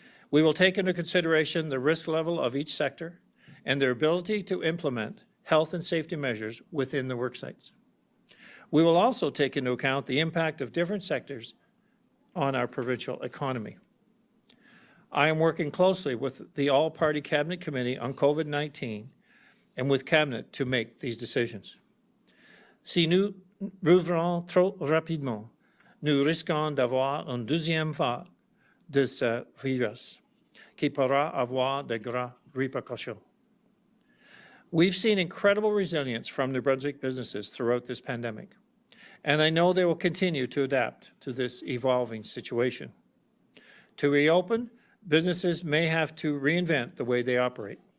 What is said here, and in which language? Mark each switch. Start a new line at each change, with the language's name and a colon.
English: We will take into consideration the risk level of each sector and their ability to implement health and safety measures within the work sites. We will also take into account the impact of different sectors on our provincial economy. I am working closely with the All-Party Cabinet Committee on COVID-19 and with Cabinet to make these decisions.
French: Si nous rouvrons trop rapidement, nous risquons d'avoir une deuxième vague de ce virus qui pourra avoir de graves répercussions.
English: We've seen incredible resilience from New Brunswick businesses throughout this pandemic, and I know they will continue to adapt to this evolving situation. To reopen, businesses may have to reinvent the way they operate.